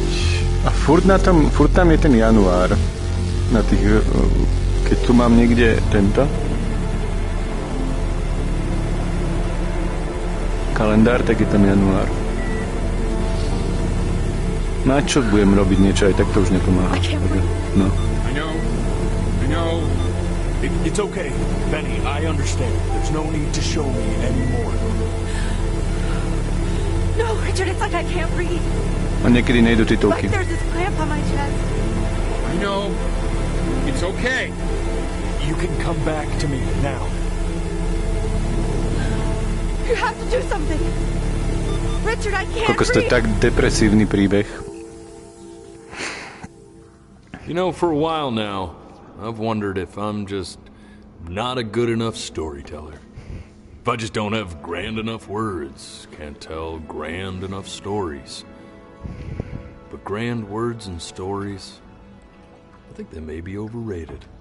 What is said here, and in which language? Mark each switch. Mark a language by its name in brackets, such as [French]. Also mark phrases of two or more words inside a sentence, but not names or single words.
[Slovak] A furt tam je ten január. Na tých, keď tu mám niekde tento kalendár, tak je tam január. Na čo budem robiť niečo, aj tak to už nepomáha. No. [English] I know. It's okay, Benny, I understand. There's no need to show me anymore. No, Richard, it's like I can't breathe. [Slovak] A niekedy nejdu titulky. [English] Like there's this clamp on my chest. I know. It's okay. You can come back to me now. You have to do something. Richard, I can't [Slovak] Kokos, to je [English] breathe. [Slovak] tak depresívny príbeh. [English] You know, for a while now, I've wondered if I'm just not a good enough storyteller. If I just don't have grand enough words, can't tell grand enough stories. But grand words and stories, I think they may be overrated.